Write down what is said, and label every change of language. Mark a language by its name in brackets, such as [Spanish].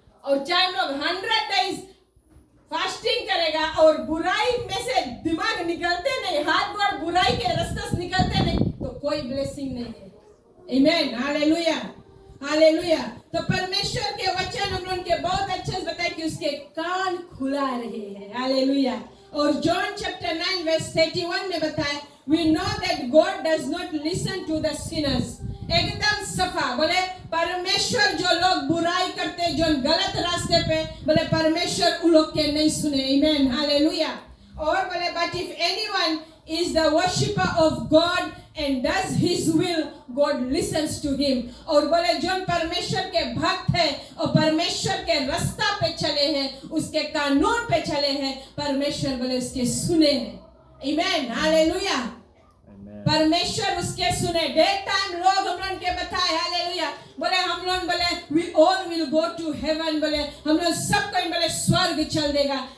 [Hindi] और चाहे हम लोग [English] 100 days [Hindi] फास्टिंग करेगा और बुराई में से दिमाग निकलते नहीं, हाथ गोड़ बुराई के रास्ते से निकलते नहीं, तो कोई ब्लेसिंग नहीं है, आमीन, हालेलुया, हालेलुया। तो परमेश्वर के वचन हम लोगों के बहुत अच्छे से बताए कि उसके कान खुला रहे हैं, हालेलुया। और जॉन चैप्टर 9 verse 31 में बताया, [English] we know that God does not listen to the sinners [Hindi] एकदम सफा। बोले परमेश्वर जो लोग बुराई करते, जो गलत रास्ते पे, बोले परमेश्वर उन लोग के नहीं सुने। आमीन, हालेलुया। और बोले [English] but if anyone is the worshipper of God and does his will, God listens to him। [Hindi] और बोले जो परमेश्वर के भक्त है और परमेश्वर के रास्ता पे चले हैं, उसके कानून पे चले हैं, परमेश्वर बोले उसके सुने हैं। आमीन, हालेलुया। परमेश्वर उसके सुने। डेट टाइम लोग हम लोग के बताए, हालेलुया, बोले हम लोग बोले [English] we all will go to heaven, [Hindi] बोले हम लोग सब कोई बोले स्वर्ग चल देगा।